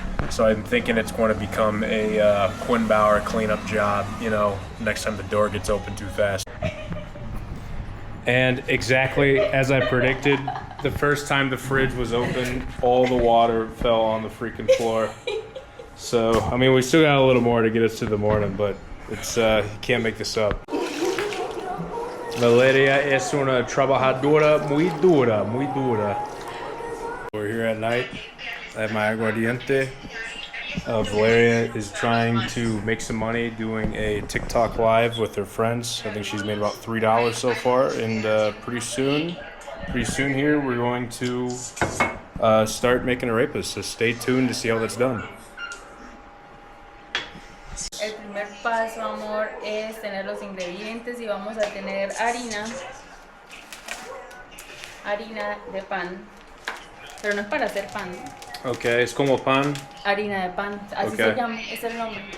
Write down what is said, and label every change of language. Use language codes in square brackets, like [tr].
[en] So I'm thinking it's going to become a Quinn Bauer cleanup job, you know, next time the door gets open too fast. And exactly as I predicted, the first time the fridge was open, all the water fell on the freaking floor. So, I mean, we still got a little more to get us to the morning, but it's you can't make this up. [es] Valeria es una trabajadora muy dura, muy dura. [en] We're here at night. I have my aguardiente. Valeria is trying to make some money doing a TikTok live with her friends. I think she's made about $3 so far, and pretty soon here we're going to start making arepas. So stay tuned to see how that's done. [es] El primer paso, amor, es tener los ingredientes y vamos a tener harina de pan, pero no es para hacer pan. Okay, es como pan. Harina de pan, así [en] Okay. [es] se llama, es el nombre.